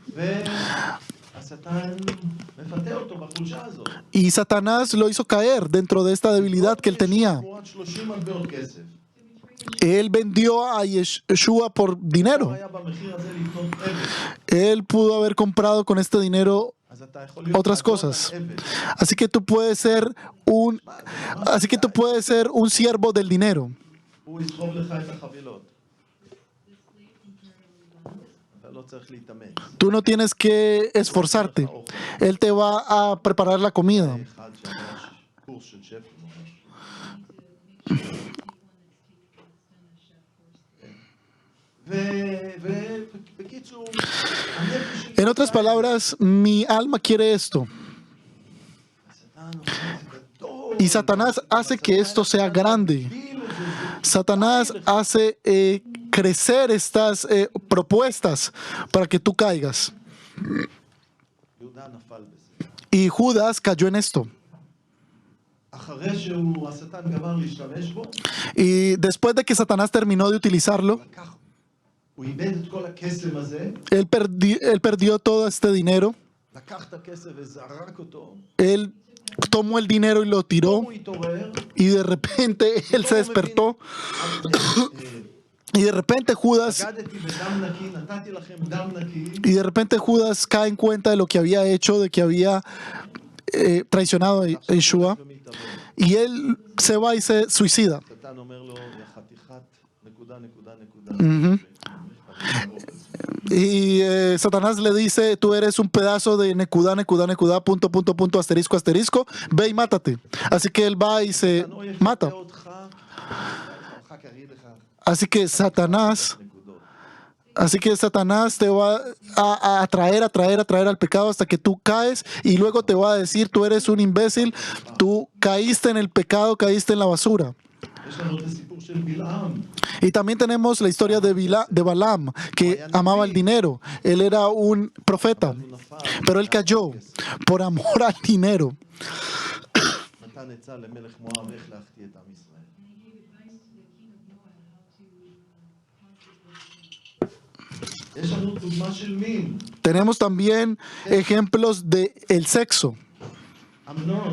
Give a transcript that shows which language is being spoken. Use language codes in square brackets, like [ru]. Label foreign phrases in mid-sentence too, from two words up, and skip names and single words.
[he] והשטן מפתה אותו בחולשה הזאת. [es] Y Satanás lo hizo caer dentro de esta debilidad que él tenía. [he] תמורת 30 מטבעות כסף. [es] Él vendió a Yeshua por [he] הוא [es] dinero. [he] היה במחיר הזה לקנות עבד. [es] Él pudo haber comprado con este dinero [he] אז אתה יכול להיות [es] otras [he] אדון [es] cosas. [he] העבד. [es] Así que tú puedes ser un siervo del dinero. [he] הוא יסחוב לך את החבילות. אתה לא צריך להתאמץ. [es] Tú no tienes que esforzarte. Él te va a preparar la comida. [he] אחד שעבר קורס של שפים ממש. ובקיצור, הנפש שלי... [es] En otras palabras, mi alma quiere esto. [he] השטן עושה את זה גדול. [es] Y Satanás hace que esto sea grande. [he] מגדיל את זה, [es] Satanás hace crecer estas propuestas para que tú caigas. [he] יהודה נפל בזה. [es] Y Judas cayó en esto. [he] אחרי השטן גמר להשתמש בו, [es] Y después de que Satanás terminó de utilizarlo, [he] לקח, הוא איבד את כל הקסם הזה, [es] él perdió todo este dinero. [he] לקח את הכסף וזרק אותו, [es] Él tomó el dinero y lo tiró, [he] הוא התעורר, [es] y de repente él se despertó, y de repente Judas, [he] בגדתי בדם נקי, נתתי לכם דם נקי, [es] y de repente Judas cae en cuenta de lo que había hecho, de que había traicionado a Yeshua, [he] ומתאבד. [es] y él se va y se suicida. [he] השטן אומר לו, יא חתיכת נקודה, נקודה, נקודה. [es] Y Satanás le dice, tú eres un pedazo de [he] נקודה, נקודה, נקודה, [es] punto, punto, punto, asterisco, asterisco, ve y mátate. Así que él va y se [he] השטן או יפתה [es] mata. [he] אותך, אחר כך יגיד לך [es] Así que Satanás te va a atraer al pecado hasta que tú caes, y luego te va a decir, tú eres un imbécil, tú caíste en el pecado, caíste en la basura. [he] יש לנו את הסיפור של בלעם. [es] Y también tenemos la historia de Balaam, que amaba el dinero. Él era un profeta, pero él cayó por amor al dinero. [he] נתן עצה למלך מואב איך להחטיא את עם ישראל. יש לנו דוגמה של מין, [es] Tenemos también ejemplos de el sexo. [he] אמנון.